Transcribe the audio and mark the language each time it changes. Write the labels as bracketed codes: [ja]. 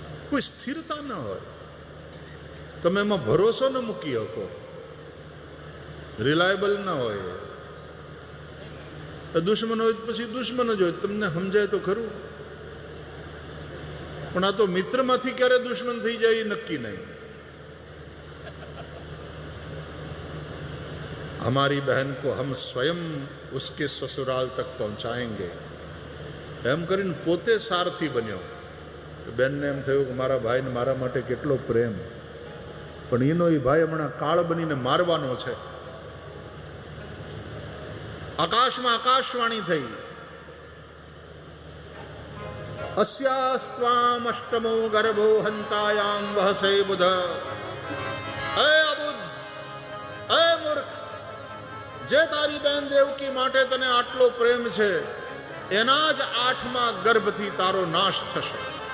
[gu] કોઈ સ્થિરતા ન હોય. તમે એમાં ભરોસો ન મૂકી શકો. રિલાયબલ ન હોય. દુશ્મન હોય પછી દુશ્મન જ હોય. તમને સમજાય તો ખરું. પણ આ તો મિત્રમાંથી ક્યારે દુશ્મન થઈ જાય એ નક્કી નહીં. [hi] हमारी बहन को हम स्वयं उसके ससुराल तक पहुंचाएंगे [gu] એમ કરીને પોતે સારથી બન્યો. બેનને એમ થયું કે મારા ભાઈને મારા માટે કેટલો પ્રેમ, પણ એનો એ ભાઈ હમણાં કાળ બનીને મારવાનો છે. આકાશમાં આકાશવાણી થઈ, [sa] अस्यास्त्वाम अष्टमो गर्भो हंतायाम वहसे बुध. [hi] अय अबुद्ध, अय मूर्ख, [gu] જે તારી બહેન દેવકી માટે તને આટલો પ્રેમ છે એના જ 8મા ગર્ભથી તારો નાશ થશે.